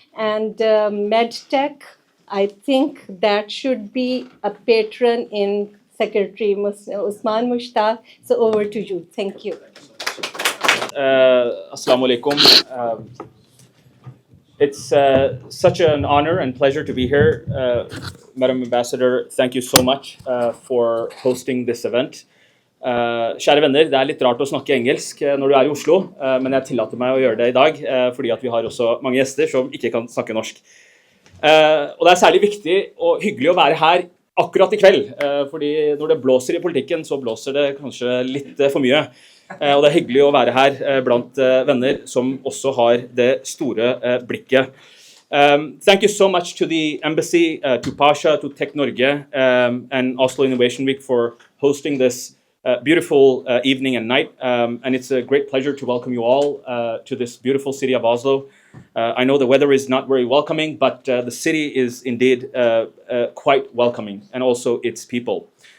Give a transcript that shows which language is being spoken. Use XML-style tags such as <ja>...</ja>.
<en>And MedTech, I think that should be a patron in Secretary Usman Mushtaq. So over to you. Thank you.</en> <ar>Assalamu alaikum.</ar> <en>It's such an honor and pleasure to be here. Madam Ambassador, thank you so much for hosting this event.</en> <no>Kjære venner, det er litt rart å snakke engelsk når du er i Oslo, men jeg tillater meg å gjøre det i dag, fordi at vi har også mange gjester som ikke kan snakke norsk. Og det er særlig viktig og hyggelig å være her akkurat i kveld, fordi når det blåser i politikken, så blåser det kanskje litt for mye. Og det er hyggelig å være her blant venner som også har det store blikket.</no> <en>Thank you so much to the embassy, to P SHA, to TEK Norge, and Oslo Innovation Week for hosting this beautiful evening and night. And it's a great pleasure to welcome you all to this beautiful city of Oslo. I know the weather is not very welcoming, but the city is indeed quite welcoming, and also its people.</en>